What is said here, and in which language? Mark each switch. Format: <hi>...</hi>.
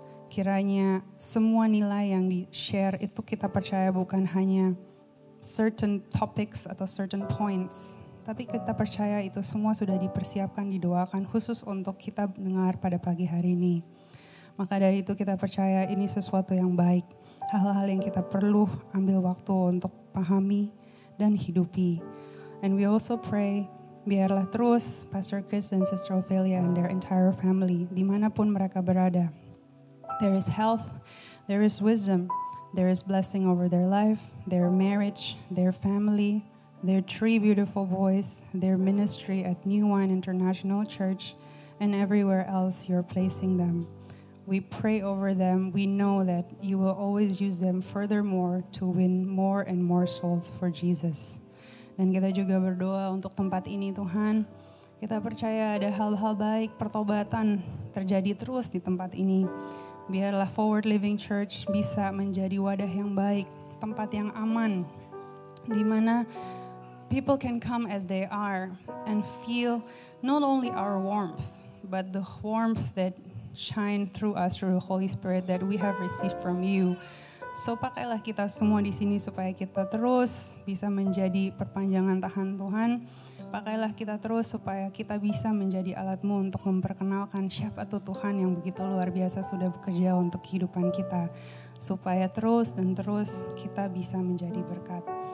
<id>Kiranya semua nilai yang di-share itu kita percaya bukan hanya</id> <en>certain topics</en> <id>atau</id> <en>certain points,</en> <id>tapi kita percaya itu semua sudah dipersiapkan, didoakan khusus untuk kita dengar pada pagi hari ini. Maka dari itu kita percaya ini sesuatu yang baik, hal-hal yang kita perlu ambil waktu untuk pahami dan hidupi.</id> <en>And we also pray,</en> <id>biarlah terus</id> <en>Pastor Chris dan Sister Ophelia and their entire family,</en> <id>dimanapun mereka berada,</id> <en>there is health, there is wisdom, there is blessing over their life, their marriage, their family, their 3 beautiful boys, their ministry at New Wine International Church, and everywhere else you're placing them. We pray over them. We know that you will always use them furthermore to win more and more souls for Jesus.</en> <id>Dan kita juga berdoa untuk tempat ini Tuhan. Kita percaya ada hal-hal baik, pertobatan terjadi terus di tempat ini. Biarlah Forward Living Church bisa menjadi wadah yang baik, tempat yang aman, di mana</id> <en>people can come as they are and feel not only our warmth, but the warmth that shine through us through the Holy Spirit that we have received from you.</en> <id>So pakailah kita semua di sini supaya kita terus bisa menjadi perpanjangan tangan Tuhan. Pakailah kita terus supaya kita bisa menjadi alat-Mu untuk memperkenalkan siapa tuh Tuhan yang begitu luar biasa sudah bekerja untuk kehidupan kita. Supaya terus dan terus kita bisa menjadi berkat.</id>